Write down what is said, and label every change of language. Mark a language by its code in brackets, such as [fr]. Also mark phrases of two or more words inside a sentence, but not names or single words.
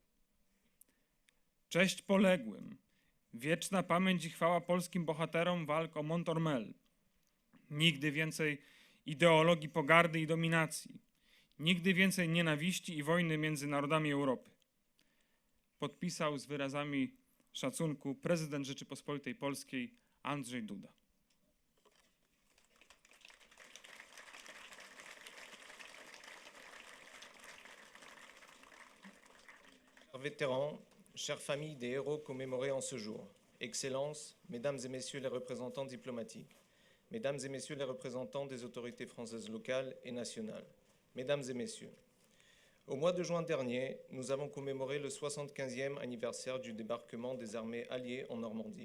[pl] Cześć poległym, wieczna pamięć i chwała polskim bohaterom walk o Mont-Ormel. Nigdy więcej ideologii pogardy i dominacji. Nigdy więcej nienawiści i wojny między narodami Europy. Podpisał z wyrazami szacunku prezydent Rzeczypospolitej Polskiej Andrzej Duda. [fr] Vétérans, chères familles des héros commémorés en ce jour, Excellences, Mesdames et Messieurs les représentants diplomatiques, Mesdames et Messieurs les représentants des autorités françaises locales et nationales, Mesdames et Messieurs, au mois de juin dernier, nous avons commémoré le 75e anniversaire du débarquement des armées alliées en Normandie.